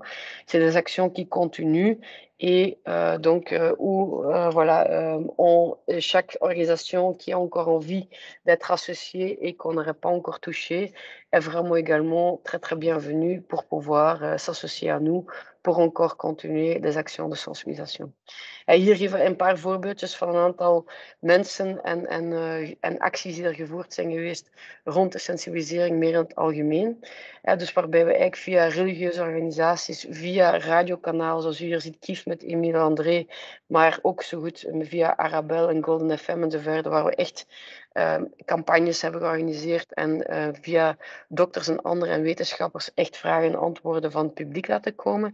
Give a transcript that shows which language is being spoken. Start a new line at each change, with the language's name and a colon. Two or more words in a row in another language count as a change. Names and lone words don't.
French: C'est des actions qui continuent et donc où voilà, chaque organisation qui a encore envie d'être associée et qu'on n'aurait pas encore touché est vraiment également très très bienvenue pour pouvoir s'associer à nous pour encore continuer des actions de sensibilisation.
Dutch: Hier even een paar voorbeeldjes van een aantal mensen en acties die er gevoerd zijn geweest rond de sensibilisering meer in het algemeen. Dus waarbij we eigenlijk via religieuze organisaties, via radiokanalen, zoals u hier ziet, Kief met Emile André, maar ook zo goed via Arabel en Golden FM en zo verder, waar we echt campagnes hebben georganiseerd en via dokters en anderen en wetenschappers echt vragen en antwoorden van het publiek laten komen.